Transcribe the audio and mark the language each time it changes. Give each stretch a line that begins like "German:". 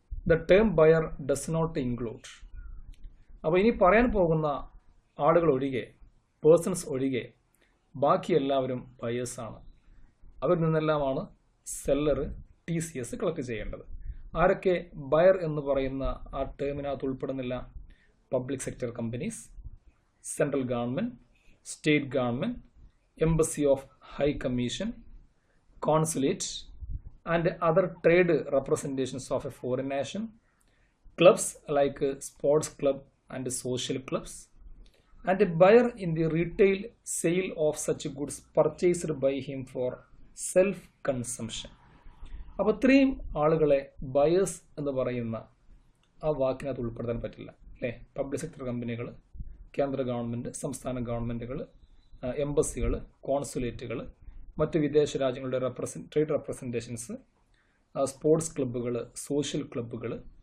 English: The term buyer does not include.
Malayalam: അപ്പോൾ ഇനി പറയാൻ പോകുന്ന ആളുകൾ ഒഴികെ, പേഴ്സൺസ് ഒഴികെ ബാക്കി എല്ലാവരും ബയേഴ്സാണ്. അവരിൽ നിന്നെല്ലാമാണ് സെല്ലർ TCS കളക്ട് ചെയ്യേണ്ടത്. ആരൊക്കെ ബയർ എന്ന് പറയുന്ന ആ ടേമിനകത്ത് ഉൾപ്പെടുന്നില്ല?
English: Public sector companies, central government, state government, embassy of high commission, consulate and other trade representations of a foreign nation, clubs like sports club and social clubs, and a buyer in the retail sale of such goods purchased by him for self consumption.
Malayalam: അപ്പോൾ ഇത്രയും ആളുകളെ buyers എന്ന് പറയുന്ന ആ വാക്കിനകത്ത് ഉൾപ്പെടുത്താൻ പറ്റില്ല അല്ലേ. Public sector കമ്പനികൾ, കേന്ദ്ര ഗവൺമെൻറ്, സംസ്ഥാന ഗവൺമെൻറ്റുകൾ, എംബസികൾ, കോൺസുലേറ്റുകൾ, മറ്റ് വിദേശ രാജ്യങ്ങളുടെ ട്രേഡ് റെപ്രസെൻറ്റേഷൻസ്, സ്പോർട്സ് ക്ലബ്ബുകൾ, സോഷ്യൽ ക്ലബ്ബുകൾ,